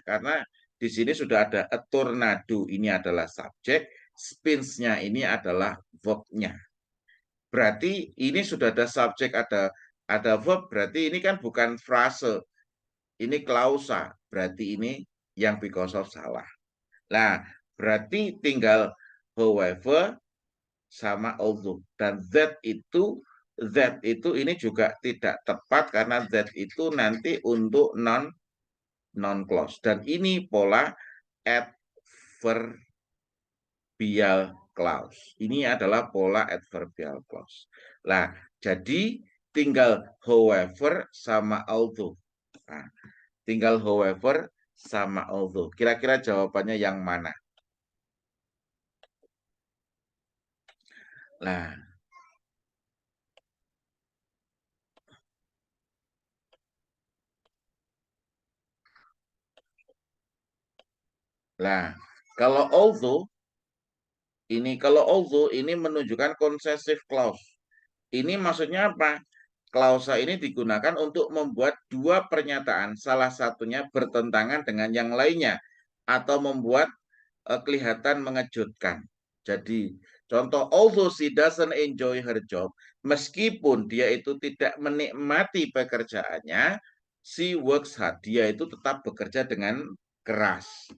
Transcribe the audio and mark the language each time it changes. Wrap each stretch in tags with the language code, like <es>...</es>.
<id>Karena di sini sudah ada a tornado, ini adalah subjek, spins-nya ini adalah verb-nya. Berarti ini sudah ada subjek, ada verb, berarti ini kan bukan frase. Ini klausa, berarti ini yang because of salah. Nah, berarti tinggal however sama although. Dan that itu ini juga tidak tepat karena that itu nanti untuk non clause. Dan ini pola adverbial clause. Ini adalah pola adverbial clause. Nah, jadi tinggal however sama although. Nah, tinggal however sama although. Kira-kira jawabannya yang mana? Nah, kalau although ini menunjukkan possessive clause. Ini maksudnya apa? Klausa ini digunakan untuk membuat dua pernyataan, salah satunya bertentangan dengan yang lainnya atau membuat kelihatan mengejutkan. Jadi, contoh</id> <en>although she doesn't enjoy her job,</en> <id>meskipun dia itu tidak menikmati pekerjaannya,</id> <en>she works hard.</en> <id>Dia itu tetap bekerja dengan keras.</id>